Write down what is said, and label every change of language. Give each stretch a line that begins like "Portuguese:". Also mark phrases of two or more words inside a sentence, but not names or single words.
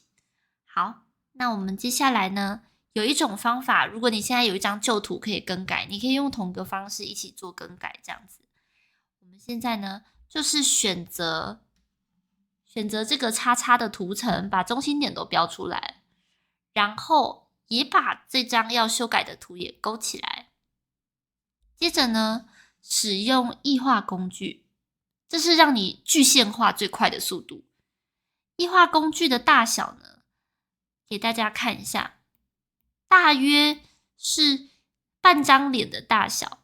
Chinese: 好，那我們接下來呢，有一種方法，如果你現在有一張舊圖可以更改，你可以用同一個方式一起做更改，這樣子。我們現在呢，就是選擇這個叉叉的圖層，把中心點都標出來，然後也把這張要修改的圖也勾起來。接着呢，使用液化工具，這是讓你具現化最快的速度。液化工具的大小呢，給大家看一下，大約是半張臉的大小。